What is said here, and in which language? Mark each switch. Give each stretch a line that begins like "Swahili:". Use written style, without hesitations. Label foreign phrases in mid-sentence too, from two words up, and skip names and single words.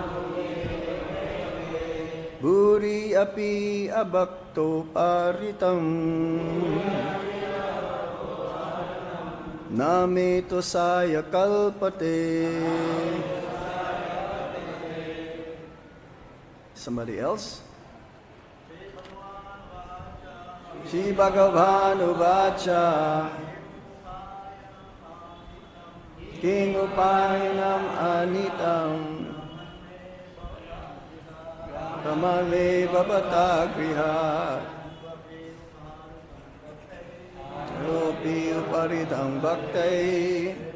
Sanskrit: Bhūry api abhaktopahṛtaṁ. Na me toṣāya kalpate.
English: Somebody else?
Sanskrit: śrī-bhagavān uvāca. King upāyanam ānītaṁ. brahman me bhavatā gṛhāt. upāhṛtam bhaktaiḥ.